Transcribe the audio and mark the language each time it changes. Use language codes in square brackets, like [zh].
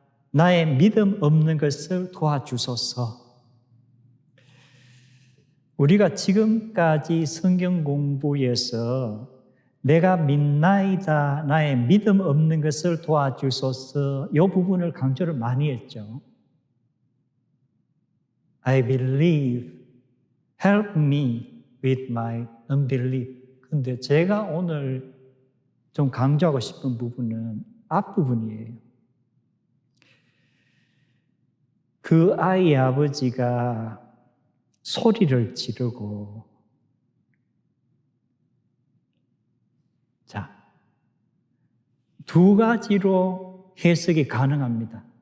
[ko] 나의 믿음 없는 것을 도와주소서. 우리가 지금까지 성경 공부에서 내가 믿나이다. 나의 믿음 없는 것을 도와주소서. 이 부분을 강조를 많이 했죠. [en] I believe. Help me with my unbelief. [ko] 근데 제가 오늘 좀 강조하고 싶은 부분은 앞부분이에요. 그 아이의 아버지가 소리를 지르고, 자, 두 가지로 해석이 가능합니다.